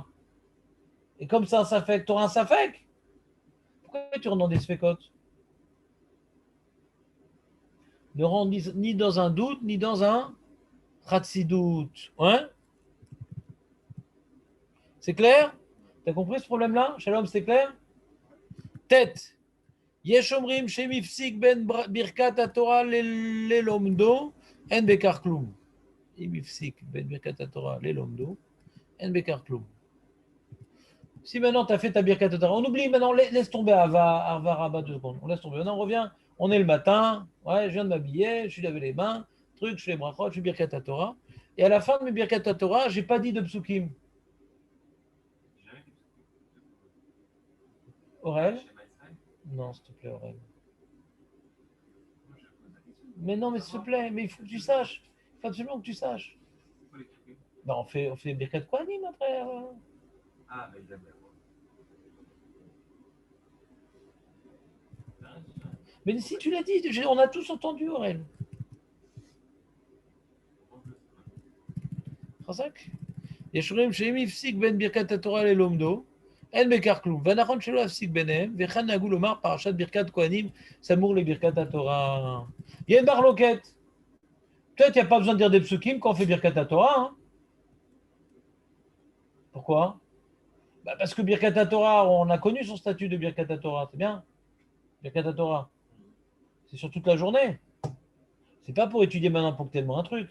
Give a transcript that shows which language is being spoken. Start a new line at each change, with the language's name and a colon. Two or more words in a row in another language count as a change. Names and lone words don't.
French: Et comme ça, ça fait que tu auras un safek. Pourquoi tu rentres dans des sfekotes? Ne rentre ni dans un doute, ni dans un khatsidout. Hein? C'est clair? Tu as compris ce problème-là? Shalom, c'est clair? Tête.
Hebrew: יש אומרים שאם הפסיק בין ברכת התורה ללומדו, אין בכך כלום. אם הפסיק בין ברכת התורה ללומדו, אין בכך כלום.
French: Si maintenant tu as fait ta
Hebrew: ברכת תורה,
French: on oublie maintenant, laisse tomber Arva Rabat 2 secondes. On laisse tomber. Maintenant on revient, on est le matin, ouais, je viens de m'habiller, je suis lavé les mains, truc, je fais les brachot, je fais
Hebrew: ברכת תורה.
French: Et à la fin de mes
Hebrew: ברכת תורה,
French: j'ai pas dit de psukim. Aurel? Non, s'il te plaît, Aurel. Mais non, mais s'il te plaît, mais il faut que tu saches. Il faut absolument que tu saches. Ben, on fait
Hebrew: ברכת כהנים
French: après. Ah, mais il aime Mais si tu l'as dit, on a tous entendu, Aurel.
Hebrew: חזק. יש אומרים שאם הפסיק בין ברכת התורה ללומדו, אין בכך כלום. והנכון שלא להפסיק ביניהם, וכאן נהגו לומר פרשת ברכת כהנים סמוך לברכת התורה.
French: Il y a une marloquette. Peut-être qu'il n'y a pas besoin de dire des psukim quand on fait
Hebrew: ברכת תורה.
French: Hein. Pourquoi? Bah parce que
Hebrew: ברכת תורה,
French: on a connu son statut de
Hebrew: ברכת תורה.
French: C'est bien.
Hebrew: ברכת תורה.
French: C'est sur toute la journée. C'est pas pour étudier maintenant ponctuellement un truc.